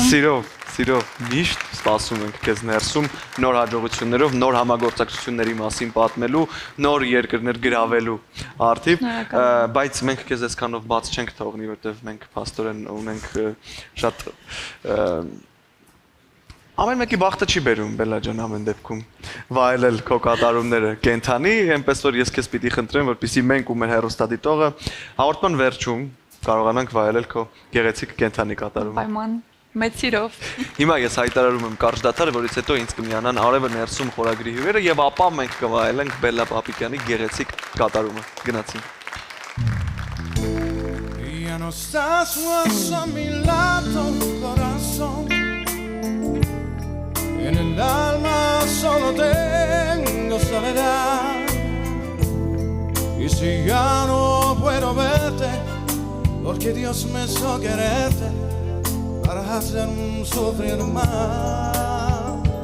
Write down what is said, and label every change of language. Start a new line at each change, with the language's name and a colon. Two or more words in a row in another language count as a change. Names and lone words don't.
Armenian: Սիրով միշտ սպասում ենք քեզ ներսում նոր հաջողություններով, նոր համագործակցությունների մասին պատմելու, նոր երկրներ գրավելու արդիվ, բայց մենք քեզ այսքանով բաց չենք թողնի, որտեղ մենք փաստորեն ունենք շատ ամեն մեկի բախտը չի բերում Բելլա ջան ամեն դեպքում վայելել քո կատարումները կենթանի, այնպես որ ես քեզ պիտի խնդրեմ, որպեսզի մենք ու մեր հեռուստադիտողը հաղորդման վերջում կարողանանք վայելել քո գեղեցիկ կենթանի կատարումը։ Պայման մեծ սիրով։ Հիմա ես հայտարարում եմ կարճ դադար, որից հետո ինձ կմիանան Արևը ներսում խորագրի հյուրերը եւ ապա մենք կվայելենք Բելլա Պապիկյանի գեղեցիկ կատարումը։ Գնացինք։
Spanish: Ya no estás más a mi lado, corazón. En el alma solo tengo soledad. Y si ya no puedo verte, porque Dios me hizo quererte para hacerme sufrir más.